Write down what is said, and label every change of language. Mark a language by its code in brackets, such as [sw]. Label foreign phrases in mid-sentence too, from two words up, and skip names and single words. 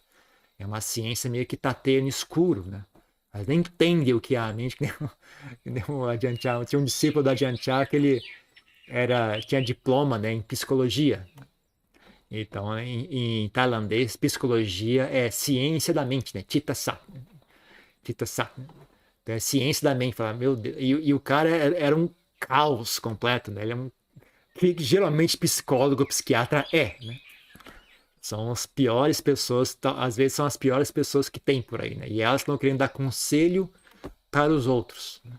[pt] É uma ciência meio que tateia no escuro, né? Mas nem entende o que é a mente, que nem o Ajahn Chah. Tinha um discípulo do Ajahn Chah que ele tinha diploma, né, em psicologia. Então, em tailandês, psicologia é ciência da mente, né? [th] จิตตศาสตร์ จิตตศาสตร์. Né? [pt] Então, é ciência da mente. Fala, meu Deus. E o cara era um caos completo, né? Ele é que geralmente psicólogo, psiquiatra né? São as piores pessoas, às vezes são as piores pessoas que tem por aí, né? E elas estão querendo dar conselho para os outros, né?